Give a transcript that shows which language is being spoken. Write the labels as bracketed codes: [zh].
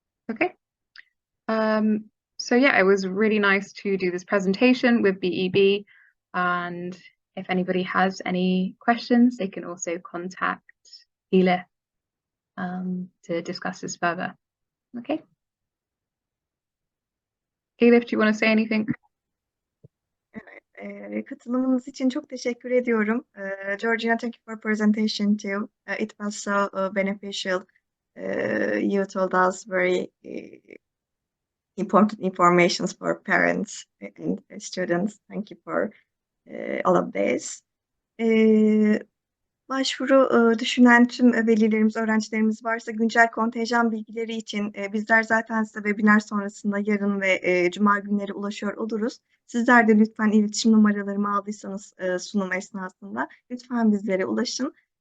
[en] Okay. So yeah, it was really nice to do this presentation with BEB, and if anybody has any questions, they can also contact Elif to discuss this further. Okay. Elif, do you want to say anything? [tr] Katılımınız için çok teşekkür ediyorum. [en] Georgina, thank you for presentation too. It was so beneficial. You told us very important information for parents and students. Thank you for all of this. [tr] Başvuru düşünen tüm velilerimiz, öğrencilerimiz varsa güncel kontenjan bilgileri için bizler zaten size webinar sonrasında yarın ve cuma günleri ulaşıyor oluruz. Sizler de lütfen iletişim numaralarımı aldıysanız sunum esnasında lütfen bizlere ulaşın.